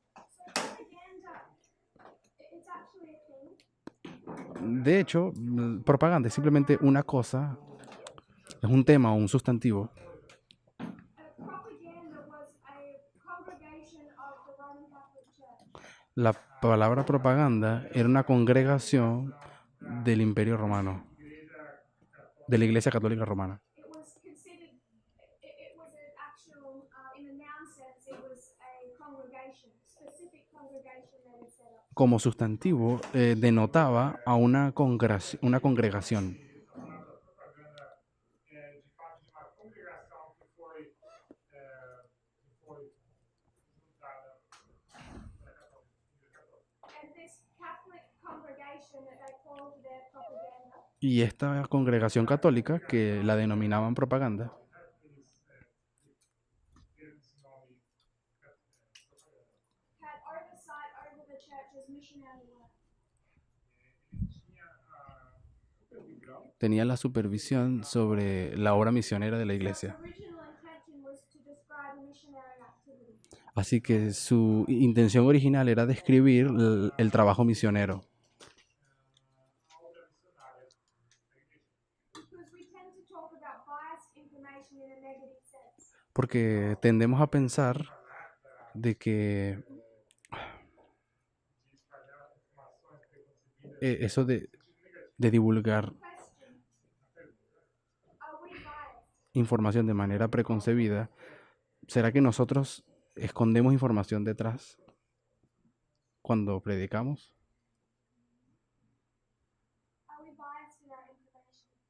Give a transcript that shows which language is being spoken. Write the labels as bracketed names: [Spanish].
[English] So propaganda, it's actually a thing. [Spanish] De hecho, propaganda es simplemente una cosa, es un tema o un sustantivo. [English] Propaganda was a congregation of the Roman Catholic Church. [Spanish] La palabra propaganda era una congregación del Imperio Romano, de la Iglesia Católica Romana. [English] It was considered, it was an actual, in a noun sense, it was a congregation, specific congregation that had set up. [Spanish] Como sustantivo, denotaba a una congregación. [English] And this Catholic congregation that they called their propaganda [Spanish] Y esta congregación católica, que la denominaban propaganda, [English] had oversight over the church's missionary work. [Spanish] tenía la supervisión sobre la obra misionera de la [English] The [Spanish] iglesia. [English] original intention was to describe a missionary activity. [Spanish] Así que su intención original era describir el trabajo misionero. [English] Because we tend to talk about biased information in a negative sense. [Spanish] Porque tendemos a pensar de que eso de divulgar [English] Question: are we biased? [Spanish] información de manera preconcebida, ¿será que nosotros escondemos información detrás cuando predicamos? [English] Are we biased in our information?